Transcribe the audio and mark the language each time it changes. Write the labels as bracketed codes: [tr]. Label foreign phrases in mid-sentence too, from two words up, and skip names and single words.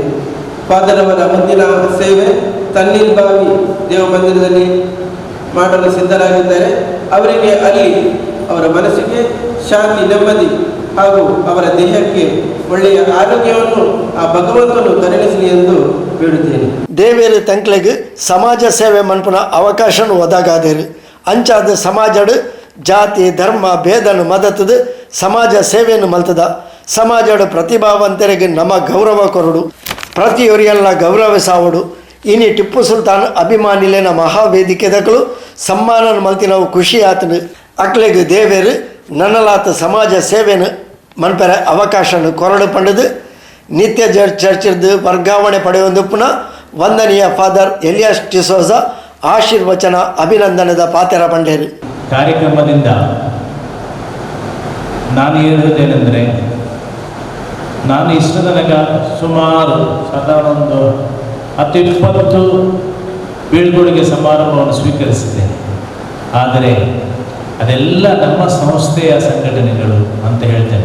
[kn] ಫಾದರ್ ಅವರ ಮುಂದಿನ ಸೇವೆ ತಣ್ಣೀರ್ಬಾವಿ ದೇವಮಂದಿರದಲ್ಲಿ ಮಾಡಲು ಸಿದ್ಧರಾಗಿದ್ದಾರೆ. ಅವರಿಗೆ ಅಲ್ಲಿ ಅವರ ಮನಸ್ಸಿಗೆ ಶಾಂತಿ, ನೆಮ್ಮದಿ ಹಾಗೂ ಅವರ ದೇಹಕ್ಕೆ ಒಳ್ಳೆಯ ಆರೋಗ್ಯವನ್ನು ಆ ಭಗವಂತನು ಕರುಣಿಸಲಿ ಎಂದು ಬೇಡುತ್ತೇನೆ. [tcy] ದೇವೇರು ತಂಕ್ಲೆಗೆ ಸಮಾಜ ಸೇವೆ ಮನ್ಪುನ ಅವಕಾಶನು ಒದಗಾದೇರು. ಅಂಚಾದ ಸಮಾಜಡು ಜಾತಿ ಧರ್ಮ ಭೇದನು ಮದತದು ಸಮಾಜ ಸೇವೆಯನ್ನು ಮಲ್ತದ. ಸಮಾಜಡು ಪ್ರತಿಭಾವಂತರಿಗೆ ನಮ್ಮ ಗೌರವ ಕೊರಡು, ಪ್ರತಿಯೊರಿಯಲ್ಲ ಗೌರವಿಸಾವಡು. ಇನಿ ಟಿಪ್ಪು ಸುಲ್ತಾನ್ ಅಭಿಮಾನಿಲೇನ ಮಹಾವೇದಿಕೆದಗಳು ಸಮ್ಮಾನ ಮಲ್ತಿನವು ಖುಷಿ ಆತನು. ಅಕ್ಲೆಗೆ ದೇವೇರು ನನ್ನಲಾತ ಸಮಾಜ ಸೇವೆಯನ್ನು ಮನ್ಪರ ಅವಕಾಶನು ಕೊರಡು ಪಂಡದು. ನಿತ್ಯ ಚರ್ಚಿದ್ದು ವರ್ಗಾವಣೆ ಪಡೆಯೊಂದು ಪುನಃ ವಂದನೀಯ ಫಾದರ್ ಎಲಿಯಾಸ್ ಡಿಸೋಜ ಆಶೀರ್ವಚನ ಅಭಿನಂದನದ ಪಾತ್ರ ಪಂಡೇರು. [kn] ಕಾರ್ಯಕ್ರಮದಿಂದ ನಾನು ಹೇಳುವುದೇನೆಂದರೆ, ನಾನು ಇಷ್ಟ ತನಕ ಸುಮಾರು ಸಾಧಾರಣ ಒಂದು 10-20 ಬೀಳ್ಕೊಡುಗೆ ಸಮಾರಂಭವನ್ನು ಸ್ವೀಕರಿಸಿದ್ದೇನೆ. ಆದರೆ ಅದೆಲ್ಲ ನಮ್ಮ ಸಂಸ್ಥೆಯ ಸಂಘಟನೆಗಳು ಅಂತ ಹೇಳ್ತೇನೆ.